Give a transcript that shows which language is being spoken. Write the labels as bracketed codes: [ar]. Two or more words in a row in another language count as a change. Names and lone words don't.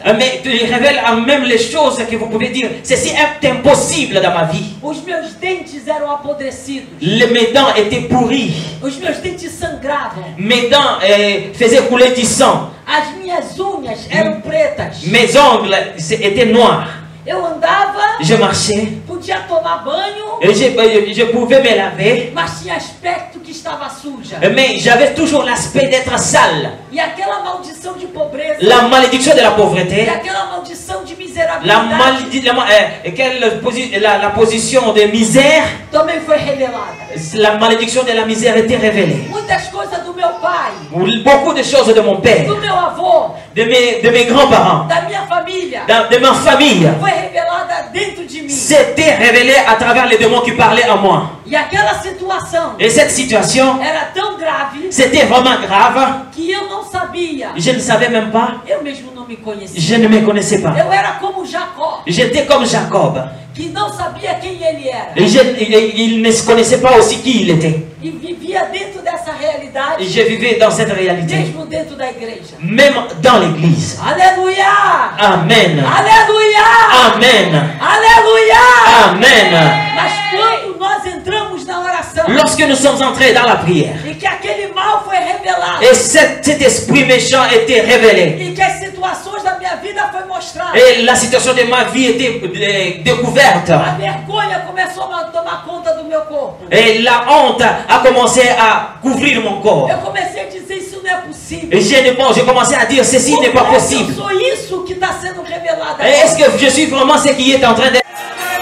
[fr] Mais il révèle même les choses que vous pouvez dire, ceci est impossible dans ma vie. [pt] Os meus dentes eram apodrecidos. [fr] Mes dents étaient pourries. [pt] Os meus dentes sangravam. [fr] Mes dents faisaient couler du sang. [pt] As minhas unhas eram pretas. [fr] Mes ongles étaient noirs. [pt] Eu andava, [fr] Je marchais. [pt] podia tomar banho, [fr] Et je pouvais me laver. [pt] mas tinha aspecto que estava suja. [fr] Mais j'avais toujours l'aspect d'être sale. [pt] E aquela maldição de pobreza, [fr] La malédiction de la [pt] e [fr] pauvreté. [pt] aquela maldição de [fr] La, [pt] miserabilidade [fr] la position de misère. [pt] também foi revelada. [fr] La malédiction de la misère était révélée. [pt] Muitas coisas do meu pai, [fr] Beaucoup de choses de mon père, [pt] do meu avô, [fr] de mes grands-parents, [pt] da minha família, [fr] de ma famille, [pt] foi revelada dentro de mim. [fr] c'était révélé à travers les démons qui parlaient à moi. [pt] E aquela situação [fr] Et cette situation, [pt] era tão grave [fr] c'était vraiment grave. [pt] que eu não sabia. [fr] Je ne savais même pas. [pt] Eu mesmo não me conhecia. [fr] Je ne me connaissais pas. [pt] Eu era como Jacó, [fr] J'étais comme Jacob. [pt] que não sabia quem ele era. [fr] Et il ne se connaissait pas aussi qui il était. [pt] E vivia dentro dessa realidade, [fr] Et je vivais dans cette réalité. [pt] mesmo dentro da igreja. [fr] Même dans l'église. [pt] Aleluia! [fr] Amen. [pt] Aleluia! [fr] Amen. [pt] Aleluia! [fr] Amen. [pt] Mas quando nós entramos na oração [fr] Lorsque nous sommes entrés dans la prière, [pt] e que aquele mal foi revelado [fr] et cet esprit méchant était révélé, [pt] e que as situações da minha vida foi mostrada, [fr] et la situation de ma vie était découverte, [pt] a vergonha começou a tomar conta do meu corpo. [fr] et la honte a commencé à couvrir mon corps. [pt] Eu comecei a dizer, isso não é possível. [fr] Et j'ai commencé à dire, ceci n'est pas [pt] Como é que [fr] possible. [pt] eu sou isso que está sendo revelado [fr] Est-ce [pt] agora? [fr] que je suis vraiment ce qui est en train de...